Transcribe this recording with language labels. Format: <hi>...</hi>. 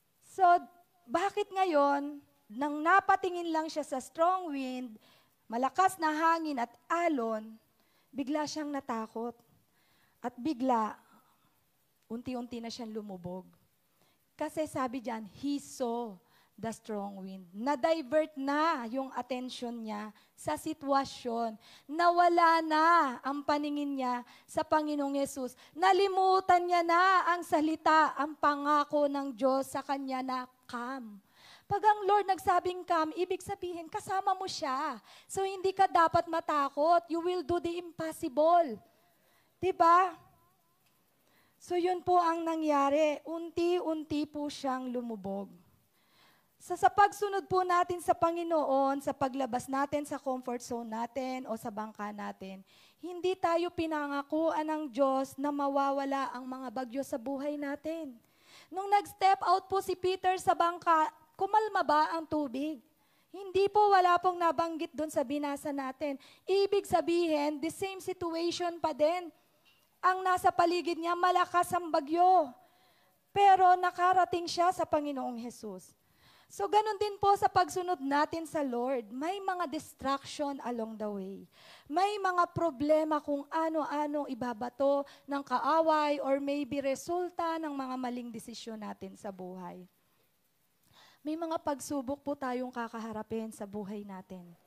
<tl>So, bakit ngayon, nang napatingin lang siya sa strong wind, malakas na hangin at alon, bigla siyang natakot. At bigla, unti-unti na siyang lumubog. Kasi sabi diyan,</tl> <en>he saw the strong wind.</en> <tl>Na-divert na yung attention niya sa sitwasyon. Nawala na ang paningin niya sa Panginoong Yesus. Nalimutan niya na ang salita, ang pangako ng Diyos sa kanya na come. Pag ang Lord nagsabing come, ibig sabihin, kasama mo siya. So, hindi ka dapat matakot.</tl> <en>You will do the impossible.</en> <tl>Diba? So, yun po ang nangyari. Unti-unti po siyang lumubog. Sa pagsunod po natin sa Panginoon, sa paglabas natin sa comfort zone natin o sa bangka natin, hindi tayo pinangakuan ng Diyos na mawawala ang mga bagyo sa buhay natin. Nung nag-step out po si Peter sa bangka, kumalma ba ang tubig? Hindi po, wala pong nabanggit doon sa binasa natin. Ibig sabihin,</tl> <en>the same situation</en> <tl>pa din. Ang nasa paligid niya, malakas ang bagyo. Pero nakarating siya sa Panginoong Hesus. So, ganun din po sa pagsunod natin sa Lord. May mga distraction</tl> <en>along the way.</en> <tl>May mga problema kung ano-ano ibabato ng kaaway</tl> <en>or maybe</en> <tl>resulta ng mga maling desisyon natin sa buhay. May mga pagsubok po tayong kakaharapin sa buhay natin.</tl>